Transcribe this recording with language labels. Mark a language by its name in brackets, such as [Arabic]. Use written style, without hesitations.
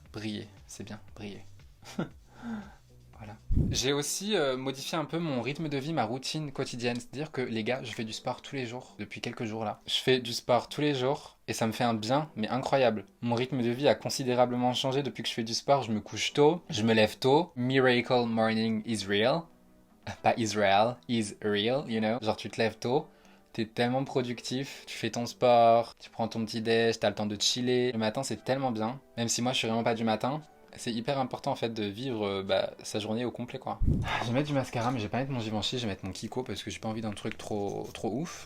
[French] Briller, c'est bien, briller. Voilà. J'ai aussi modifié un peu mon rythme de vie, ma routine quotidienne. C'est-à-dire que les gars, je fais du sport tous les jours, depuis quelques jours là. Je fais du sport tous les jours et ça me fait un bien, mais incroyable. Mon rythme de vie a considérablement changé depuis que je fais du sport. Je me couche tôt, je me lève tôt. [English] Miracle morning is real. Pas Israel, is real, you know. [French] Genre tu te lèves tôt. T'es tellement productif, tu fais ton sport, tu prends ton petit déj, t'as le temps de chiller. Le matin c'est tellement bien, même si moi je suis vraiment pas du matin. C'est hyper important en fait de vivre sa journée au complet quoi. Je vais mettre du mascara mais je vais pas mettre mon Givenchy, je vais mettre mon Kiko parce que j'ai pas envie d'un truc trop ouf.